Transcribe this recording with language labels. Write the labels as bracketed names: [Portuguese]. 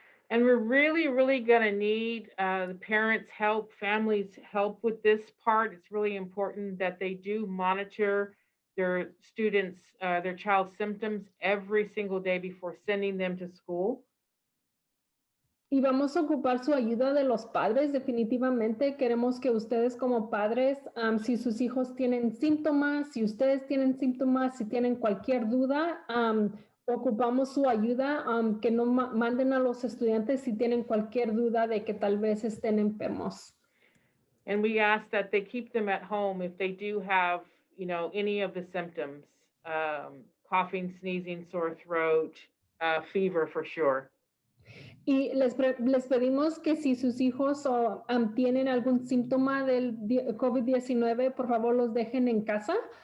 [English] And we're really, really going to need the parents' help, families' help with this part. It's really important that they do monitor their students, their child's symptoms every single day before sending them to school. [Spanish] Y vamos a ocupar su ayuda de los padres, definitivamente. Queremos que ustedes como padres, si sus hijos tienen síntomas, si ustedes tienen síntomas, si tienen cualquier duda, ocupamos su ayuda, que no manden a los estudiantes si tienen cualquier duda de que tal vez estén enfermos. [English] And we ask that they keep them at home if they do have, any of the symptoms, coughing, sneezing, sore throat, fever for sure. [Spanish] Y les pedimos que si sus hijos tienen algún síntoma del COVID-19, por favor los dejen en casa.